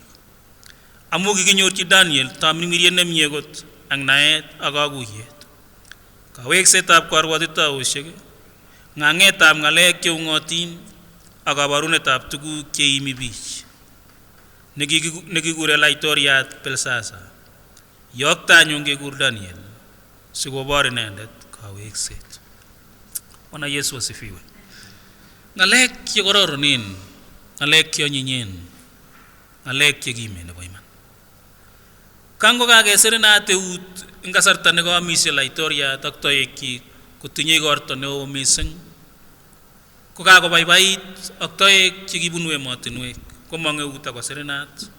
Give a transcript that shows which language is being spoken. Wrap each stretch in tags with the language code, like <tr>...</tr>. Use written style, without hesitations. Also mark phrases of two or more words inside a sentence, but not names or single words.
<kln>Amu kikinyorchi Daniel tamirmiriet nemie kot ak naet ak kakuyet, kaweksetab karwotitoosiek, ng'ang'etab ng'alek cheung'otin ak kabarunetab tuguk cheimi biich nekikure laitoriat Belsasa. Yokta anyun kekur Daniel sikobor inendet kawekset.</kln> <sw>Bwana Yesu asifiwe.</sw> <kln>Ng'alek chekororonen, ng'alek cheonyinyen, ng'alek chekimen nebo iman. Kango kakeserinat eut eng kasarta nekamisye laitoriat ak toekyik kotinye igorto neo mising, ko kakobaibait ak toek chekibunu emotinwek komong eut akoserinat.</kln>